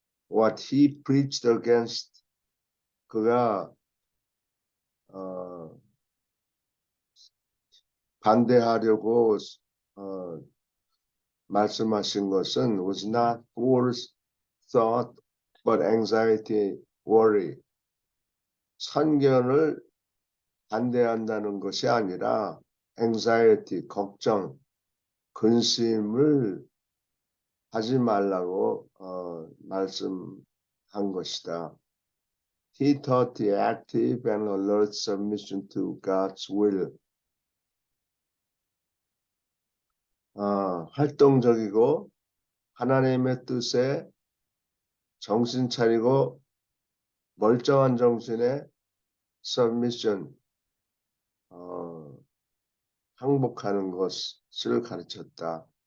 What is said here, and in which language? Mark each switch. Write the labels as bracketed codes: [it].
[en] What he preached against, [ko] 그가 반대하려고 말씀하신 것은 [en] was not forethought but anxiety, worry. [ko] 선견을 반대한다는 것이 아니라 anxiety, 걱정, 근심을 하지 말라고 말씀한 것이다. [en] He taught the active and alert submission to God's will. [ko] 활동적이고 하나님의 뜻에 정신 차리고 멀쩡한 정신의 submission, 항복하는 것을 가르쳤다.